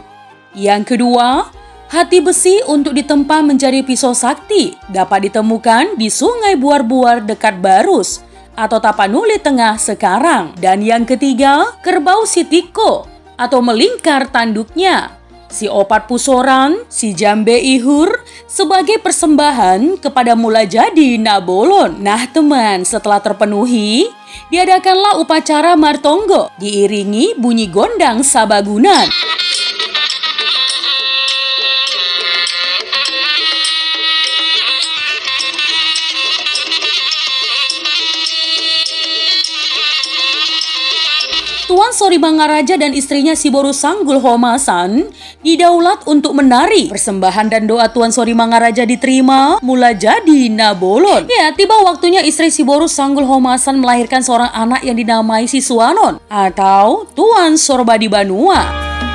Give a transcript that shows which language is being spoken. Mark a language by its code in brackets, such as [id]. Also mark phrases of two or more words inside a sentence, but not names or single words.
[id] Yang kedua, hati besi untuk ditempa menjadi pisau sakti dapat ditemukan di Sungai Buar-Buar dekat Barus atau Tapanuli Tengah sekarang. Dan yang ketiga, kerbau sitiko atau melingkar tanduknya, [bbc] si opat pusoran, si jambe ihur [id] sebagai persembahan kepada Mulajadi Nabolon. Nah teman, setelah terpenuhi, diadakanlah upacara martonggo diiringi bunyi gondang sabagunan. Tuan Sori Mangaraja dan istrinya Siboru Sanggul Homasan didaulat untuk menari. Persembahan dan doa Tuan Sori Mangaraja diterima Mulajadi Nabolon. Ya, tiba waktunya istri Siboru Sanggul Homasan melahirkan seorang anak yang dinamai si Suwanon atau Tuan Sorbadi Banua.